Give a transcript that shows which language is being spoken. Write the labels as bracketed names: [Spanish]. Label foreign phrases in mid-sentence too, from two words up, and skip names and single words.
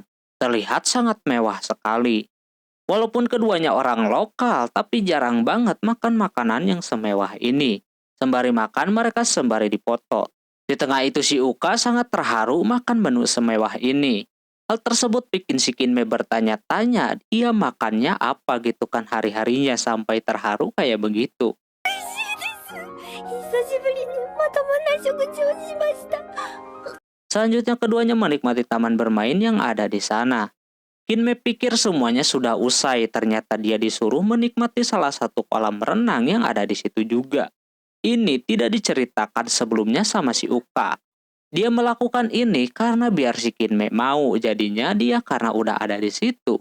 [Indonesian] Terlihat sangat mewah sekali. Walaupun keduanya orang lokal, tapi jarang banget makan makanan yang semewah ini. Sembari makan, mereka sembari dipoto. Di tengah itu si Uka sangat terharu makan menu semewah ini. Hal tersebut bikin si Kinme bertanya-tanya, dia makannya apa gitu kan hari-harinya sampai terharu kayak begitu. [Japanese] 久しぶりにまともな食事をしました。 [Indonesian] Selanjutnya keduanya menikmati taman bermain yang ada di sana. Kinme pikir semuanya sudah usai, ternyata dia disuruh menikmati salah satu kolam renang yang ada di situ juga. Ini tidak diceritakan sebelumnya sama si Uka. Dia melakukan ini karena biar si Kinme mau, jadinya dia karena udah ada di situ.